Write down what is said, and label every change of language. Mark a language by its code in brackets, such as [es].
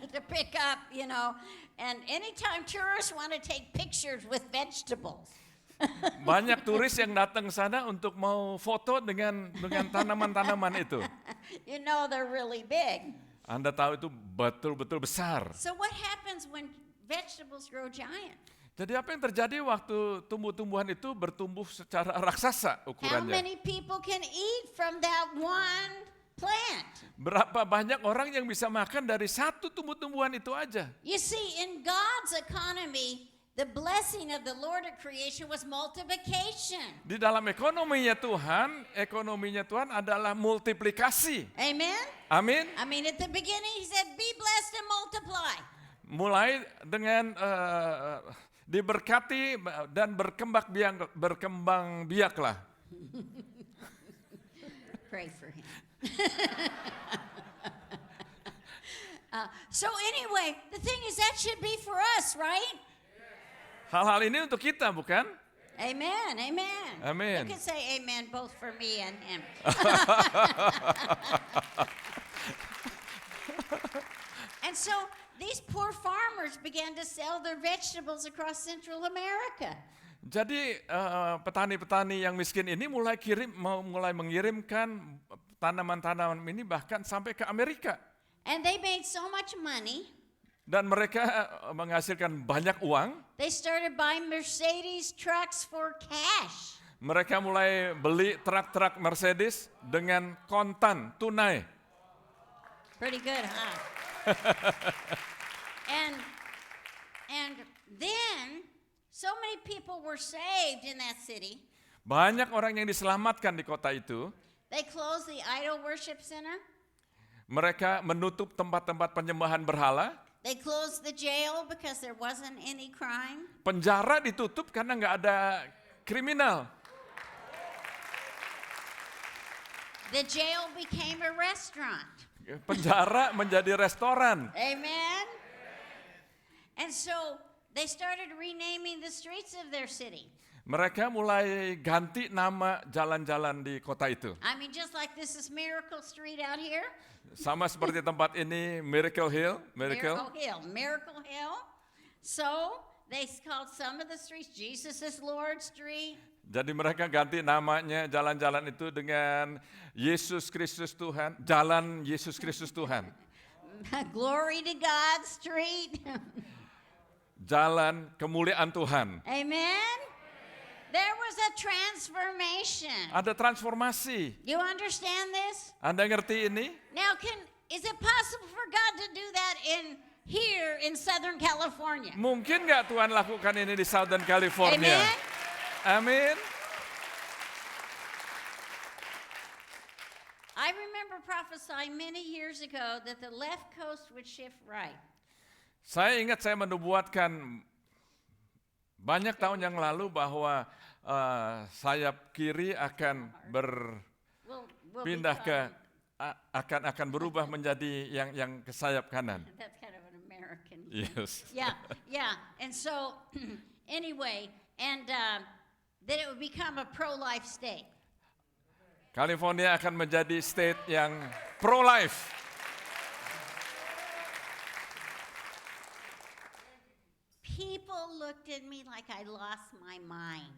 [en] to pick up, And anytime tourists want to take pictures with vegetables, [id] Banyak turis yang datang sana untuk mau foto dengan tanaman-tanaman itu. [en] they're really big. [id] Anda tahu itu betul-betul besar. [en] So what happens when vegetables grow giant? [id] Jadi apa yang terjadi waktu tumbuh-tumbuhan itu bertumbuh secara raksasa [en] How [id] ukurannya? [en] many people can eat from that one plant? [id] Berapa banyak orang yang bisa makan dari satu tumbuh-tumbuhan itu aja? [en] You see, in God's economy, the blessing of the Lord of creation was multiplication. [id] Di dalam ekonominya Tuhan adalah multiplikasi. [en] Amen? [id] Amin. [en] I mean, at the beginning, he said, be blessed and multiply. [id] Mulai dengan diberkati dan berkembang biaklah. [en] Pray for him. So anyway, the thing is that should be for us, right? [id] Hal-hal ini untuk kita, bukan? [en] Amen, amen. Amen. You can say amen both for me and him. And so these poor farmers began to sell their vegetables across Central America. [id] Jadi petani-petani yang miskin ini mulai mengirimkan tanaman-tanaman ini bahkan sampai ke Amerika. [en] And they made so much money, [id] Dan mereka menghasilkan banyak uang. [en] they started buying Mercedes trucks for cash. [id] Mereka mulai beli truk-truk Mercedes dengan kontan, tunai. [en] Pretty good, huh? And then so many people were saved in that city. [id] Banyak orang yang diselamatkan di kota itu. [en] They closed the idol worship center. [id] Mereka menutup tempat-tempat penyembahan berhala. [en] They closed the jail because there wasn't any crime. [id] Penjara ditutup karena nggak ada kriminal. [en] The jail became a restaurant. [id] Penjara menjadi restoran. [en] Amen. And so they started renaming the streets of their city. [id] Mereka mulai ganti nama jalan-jalan di kota itu. [en] I mean, just like this is Miracle Street out here. [id] Sama seperti tempat ini, Miracle Hill. [en] Miracle Hill. So they called some of the streets Jesus is Lord Street. [id] Jadi mereka ganti namanya jalan-jalan itu dengan Yesus Kristus Tuhan, Jalan Yesus Kristus Tuhan. [en] Glory to God Street. [id] Jalan kemuliaan Tuhan. [en] Amen. There was a transformation. [id] Ada transformasi. [en] You understand this? [id] Anda ngerti ini? [en] Now, is it possible for God to do that here in Southern California? [id] Mungkin nggak Tuhan lakukan ini di Southern California? [en] Amen. [id] Amin. [en] I remember prophesying many years ago that the left coast would shift right. [id] Saya ingat saya menubuatkan banyak tahun yang lalu bahwa sayap kiri akan [en] Will [id] berpindah [en] become- [id] akan berubah menjadi yang ke sayap kanan. [en] That's kind of an American. Yes. Yeah. And so, anyway, and that it would become a pro-life state. [id] California akan menjadi state yang pro-life. [en] People looked at me like I lost my mind.